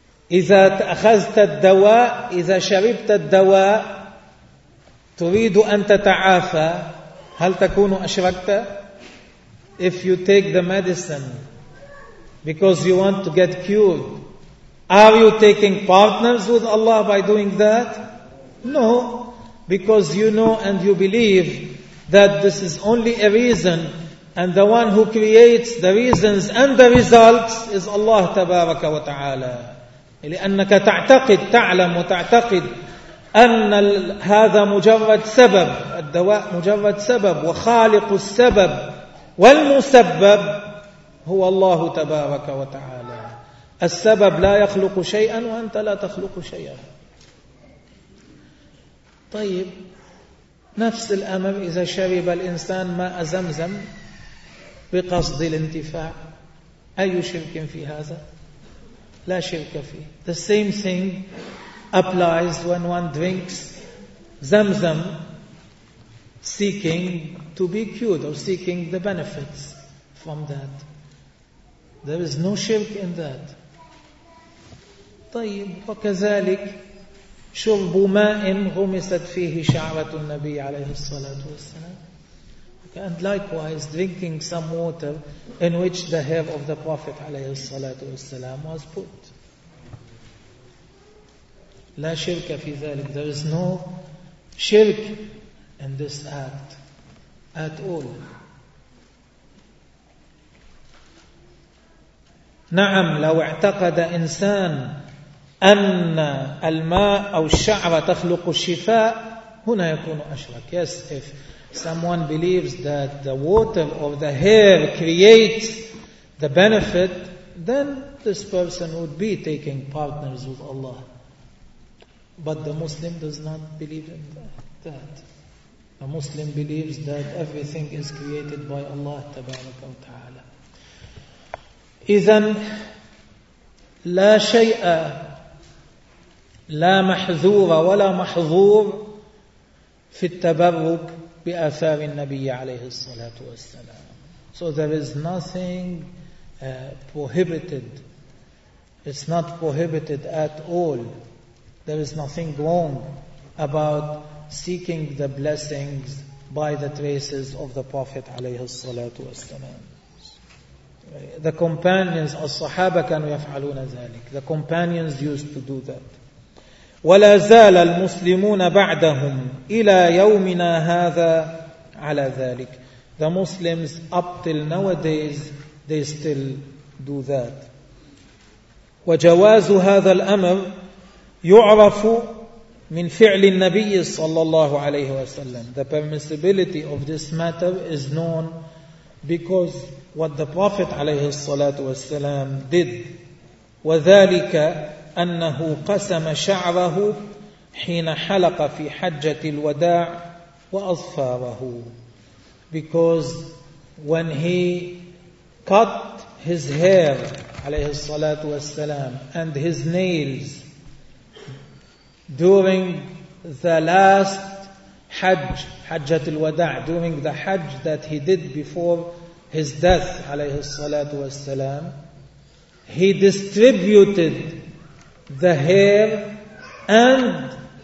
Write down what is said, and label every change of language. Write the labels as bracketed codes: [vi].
[ar] إذا أخذت الدواء، إذا شربت الدواء تريد أن تتعافى، هل تكون أشركت؟ [en] If you take the medicine because you want to get cured, are you taking partners with Allah by doing that? No, because you know and you believe that this is only a reason, and the one who creates the reasons and the results is Allah تبارك وتعالى. [ar] لأنك تعتقد، تعلم وتعتقد أن هذا مجرد سبب، الدواء مجرد سبب، وخالق السبب والمسبب هو الله تبارك وتعالى. السبب لا يخلق شيئا وأنت لا تخلق شيئا. طيب، نفس الأمر، إذا شرب الإنسان ماء زمزم بقصد الانتفاع، أي شرك في هذا؟ لا شرك فيه. [en] The same thing applies when one drinks زمزم seeking to be cured or seeking the benefits from that. There is no shirk in that. [ar] طيب، وكذلك شرب ماء غمست فيه شعرة النبي عليه الصلاة والسلام. [en] And likewise, drinking some water in which the hair of the Prophet عليه الصلاة والسلام was put. [ar] لا شرك في ذلك. [en] There is no shirk in this act at all. [ar] نعم، لو اعتقد إنسان أن الماء أو الشعر تخلق الشفاء، هنا يكون أشرك. [en] Yes, if someone believes that the water or the hair creates the benefit, then this person would be taking partners with Allah. But the Muslim does not believe in that. The Muslim believes that everything is created by Allah تبارك وتعالى. [ar] إذن لا شيء، لا محذور ولا محظور في التبرك بآثار النبي عليه الصلاة والسلام. [en] So there is nothing prohibited. It's not prohibited at all. There is nothing wrong about seeking the blessings by the traces of the Prophet عليه الصلاة والسلام. The companions, [ar] الصحابة كانوا يفعلون ذلك. [en] The companions used to do that. [ar] ولا زال المسلمون بعدهم إلى يومنا هذا على ذلك. [en] The Muslims up till nowadays they still do that. [ar] وجواز هذا الأمر يعرف من فعل النبي صلى الله عليه وسلم. [en] The permissibility of this matter is known because what the Prophet عليه الصلاة والسلام did. [ar] وذلك أنه قسم شعره حين حلق في حجة الوداع وأظفاره. [en] Because when he cut his hair عليه الصلاة والسلام and his nails during the last حج، حجة الوداع، during the حج that he did before his death عليه الصلاة والسلام، he distributed the hair and